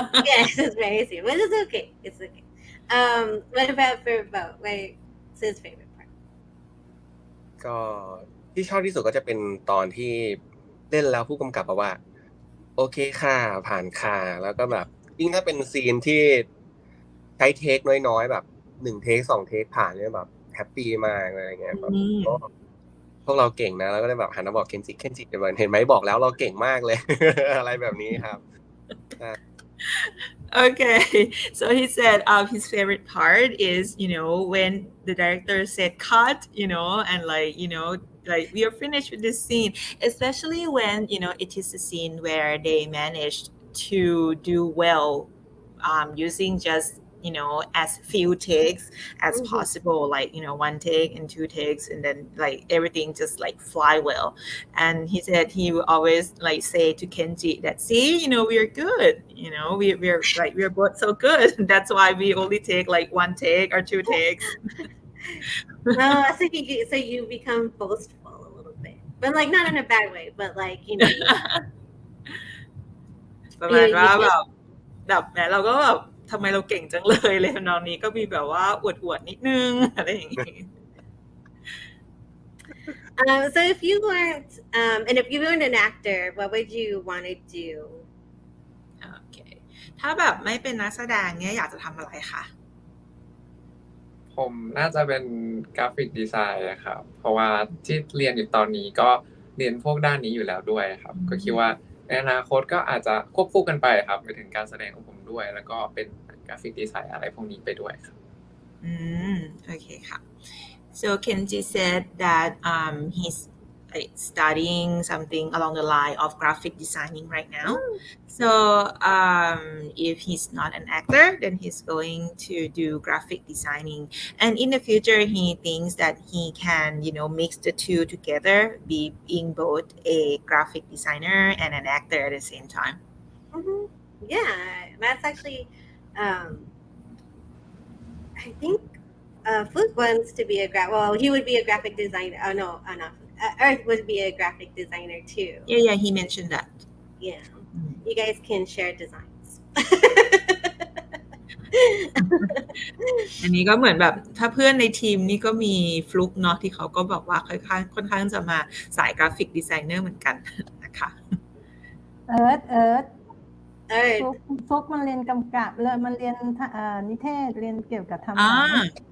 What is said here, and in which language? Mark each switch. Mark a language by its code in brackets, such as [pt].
[en] Yes, it's very serious, but it's okay. It's okay. What about for Bo? What's his favorite part? [th] ก็ที่ชอบที่สุดก็จะเป็นตอนที่เล่นแล้วผู้กำกับบอกว่า โอเคค่ะผ่านค่ะแล้วก็แบบยิ่งถ้าเป็นซีนที่ใช้เทคน้อยๆแบบ1เทค2เทคผ่านเนี่ยแบบแฮปปี้มากอะไรเงี้ยแบบพวกเราเก่งนะแล้วก็ได้แบบหันมาบอกเคนจิเห็นไหมบอกแล้วเราเก่งมากเลย อะไรแบบนี้ครับ [en] Okay, so he said his favorite part is, when the director said cut, and like we are finished with this scene, especially when, it is a scene where they managed to do well using just, as few takes as possible, like, 1 take and 2 takes, and then like everything just like fly well. And he said he would always like say to Kenji that, see, we're good, we're both so good. That's why we only take like 1 take or 2 takes. Well, so you become boastful a little bit, but like not in a bad way, but like [th] ประมาณว่าแบบแหมเราก็แบบทำไมเราเก่งจังเลยเลยทำนองนี้ก็มีแบบว่าอวดๆนิดนึงอะไรอย่างงี้ [en] So if you weren't and if you weren't an actor, what would you want to do? [th] โอเคถ้าแบบไม่เป็นนักแสดงเนี่ยอยากจะทำอะไรคะ ผมน่าจะเป็นกราฟิกดีไซน์ครับเพราะว่าที่เรียนอยู่ตอนนี้ก็เรียนพวกด้านนี้อยู่แล้วด้วยครับก็คิดว่าในอนาคตก็อาจจะควบคู่กันไปครับไปถึงการแสดงของผมด้วยแล้วก็เป็นกราฟิกดีไซน์อะไรพวกนี้ไปด้วยครับ โอเคค่ะ [en] so Kenji said that he's like studying something along the line of graphic designing right now. So if he's not an actor, then he's going to do graphic designing. And in the future, he thinks that he can, mix the two together, being both a graphic designer and an actor at the same time. Yeah, that's actually, I think Fook wants to be he would be a graphic designer. Oh, no, not Earth would be a graphic designer too. Yeah, he mentioned that. Yeah, you guys can share designs. [th] อันนี้ก็เหมือนแบบถ้าเพื่อนในทีมนี่ก็มีฟลุกเนาะที่เขาก็บอกว่าค่อนข้างจะมาสายกราฟิกดีไซเนอร์เหมือนกันนะคะ เอิร์ธฟุกมันเรียนกำกับเลยมันเรียนนิเทศเรียนเกี่ยวกับทำหนัง